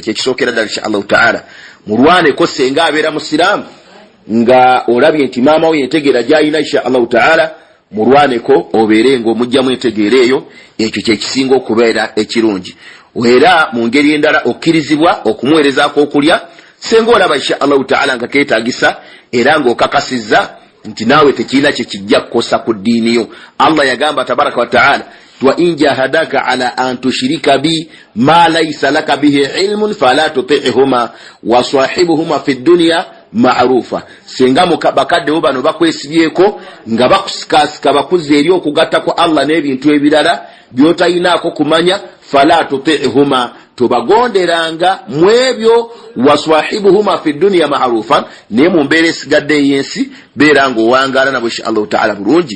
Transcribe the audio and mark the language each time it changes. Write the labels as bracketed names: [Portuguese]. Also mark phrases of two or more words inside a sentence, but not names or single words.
[Ganda] Kyekisookera ddala [Arabic] إن شاء الله تعالى [Ganda] mulwaneko senga abeera musiraamu nga olabye nti maama we entegeera gy'ayina [Arabic] إن شاء الله تعالى, [Ganda] mulwaneko obeere ng'omugyamu entegeera eyo. Ekyo kyekisinga okubeera ekirungi. Era mu ngeri endala okkirizibwa okumuweerezaako okulya senga olaba [Arabic] إن شاء الله تعالى [Ganda] nga keetaagisa era ng'okakasizza nti naawe tekirina kye kijja kukosa ku ddiini yo. Allah yagamba [Arabic] تبارك وتعالى وإن جاهداك على أن تشرك بي ما ليس لك به علم فلا تطعهما وصاحبهما في الدنيا معروفا. [Ganda] Senga bakadde bo bano bakwesibyeko nga bakusikasika bakuzza eri okugatta ku Allah n'ebintu ebirala by'otayinaako kumanya, [Arabic] فلا تطعهما [Ganda] tobagonderanga mwebyo, [Arabic] وصاحبهما في الدنيا معروفا, [Ganda] ne mu mbeera esigadde ey'ensi beera ng'owangaala nabo [Arabic] إن شاء الله تعالى [Ganda] bulungi.